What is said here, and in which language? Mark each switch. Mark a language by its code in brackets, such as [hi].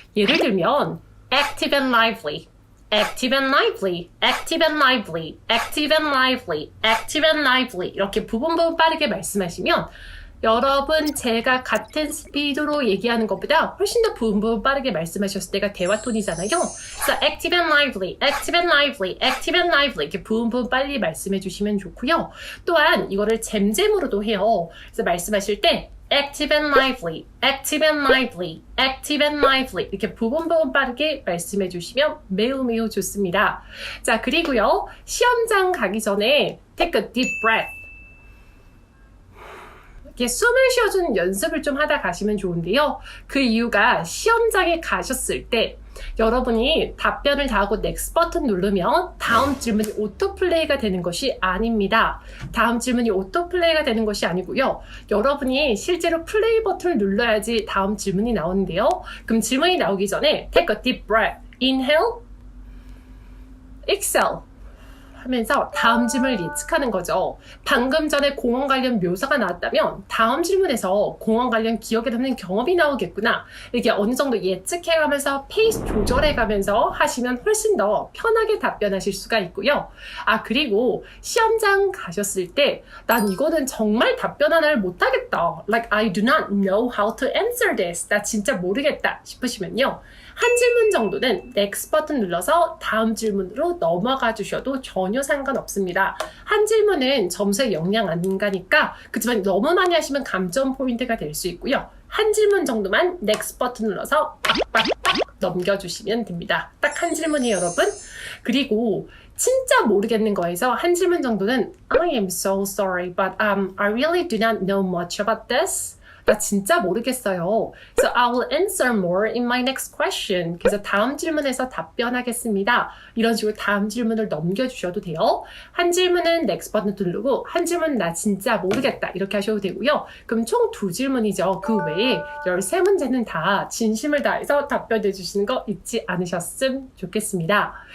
[ko] 예를 들면 [en] active and lively, active and lively, [ko] active and lively, active and lively, active and lively 이렇게 부분 빠르게 말씀하시면 여러분 제가 같은 스피드로 얘기하는 것보다 훨씬 더 부분 빠르게 말씀하셨을 때가 대화 톤이잖아요. 그래서 [en] active and lively, active and lively, [ko] active and lively 이렇게 부분 빨리 말씀해 주시면 좋고요. 또한 이거를 잼잼으로도 해요. 그래서 말씀하실 때 [en] active and lively, active and lively, [ko] active and lively 이렇게 부분 빠르게 말씀해 주시면 매우 좋습니다. 자, 그리고요. 시험장 가기 전에 [en] take a deep breath. [ko] 이렇게 숨을 쉬어주는 연습을 좀 하다 가시면 좋은데요. 그 이유가 시험장에 가셨을 때 여러분이 답변을 다 하고 넥스트 버튼 누르면 다음 질문이 오토플레이가 되는 것이 아닙니다. 다음 질문이 오토플레이가 되는 것이 아니고요. 여러분이 실제로 플레이 버튼을 눌러야지 다음 질문이 나오는데요. 그럼 질문이 나오기 전에 [en] take a deep breath, inhale, exhale [ko] 하면서 다음 질문을 예측하는 거죠. 방금 전에 공원 관련 묘사가 나왔다면 다음 질문에서 공원 관련 기억에 남는 경험이 나오겠구나. 이렇게 어느 정도 예측해가면서 페이스 조절해가면서 하시면 훨씬 더 편하게 답변하실 수가 있고요. 아, 그리고 시험장 가셨을 때 난 이거는 정말 답변 하나를 못하겠다. [en] Like I do not know how to answer this. [ko] 나 진짜 모르겠다 싶으시면요. 한 질문 정도는 넥스트 버튼 눌러서 다음 질문으로 넘어가 주셔도 전혀 상관없습니다. 한 질문은 점수에 영향 안 가니까, 그렇지만 너무 많이 하시면 감점 포인트가 될 수 있고요. 한 질문 정도만 넥스트 버튼 눌러서 빡빡빡 넘겨주시면 됩니다. 딱 한 질문이에요, 여러분. 그리고 진짜 모르겠는 거에서 한 질문 정도는 [en] I am so sorry, but I really do not know much about this. [ko] 나 진짜 모르겠어요. [en] So I will answer more in my next question. [ko] 그래서 다음 질문에서 답변하겠습니다. 이런 식으로 다음 질문을 넘겨주셔도 돼요. 한 질문은 next 버튼 누르고 한 질문은 나 진짜 모르겠다 이렇게 하셔도 되고요. 그럼 총 2질문이죠. 그 외에 13문제는 다 진심을 다해서 답변해 주시는 거 잊지 않으셨으면 좋겠습니다.